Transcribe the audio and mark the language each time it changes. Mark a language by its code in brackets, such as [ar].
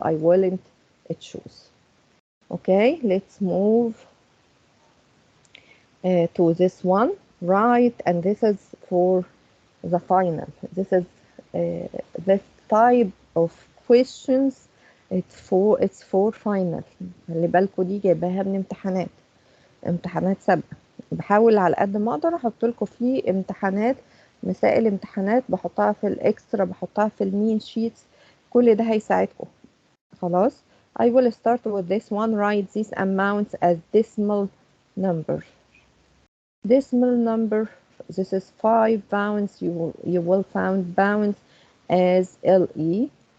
[en] I won't choose. Okay, let's move to this one, right? And this is for the final. This is this type of questions. It's for final. [ar] خلي بالكوا دي جايباها من امتحانات سابقة. بحاول على قد ما اقدر احط لكم فيه امتحانات، مسائل امتحانات بحطها في الاكسترا، بحطها في المين شيتس، كل ده هيساعدكم. خلاص. [en] I will start with this one. Write these amounts as decimal number. Decimal number, this is 5 pounds. You will found pounds as LE.